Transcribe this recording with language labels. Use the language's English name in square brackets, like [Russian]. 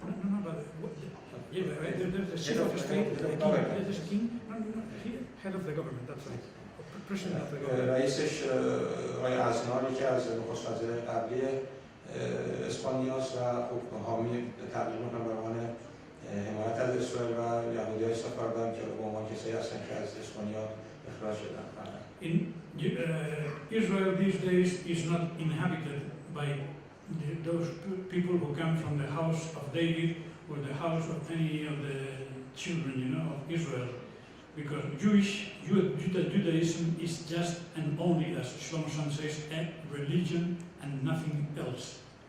[English] No, but there's the chief of the state, there's a king, head of the government, that's right. President of the government. [Persian] رئیسش آقای ازناری که از نخست وزیر قبلی اسپانیاست و حامی تبلیغ میکنن به عنوان حمایت از اسرائیل و یهودی‌های سفاردان که به عنوان کسایی هستن که از اسپانیا اخراج شدن. [English] Israel these days is not inhabited by those people who come from the house of David or the house of any of the children, of Israel, because Judaism is just and only, as Shlomo Sanz says, a religion and nothing else.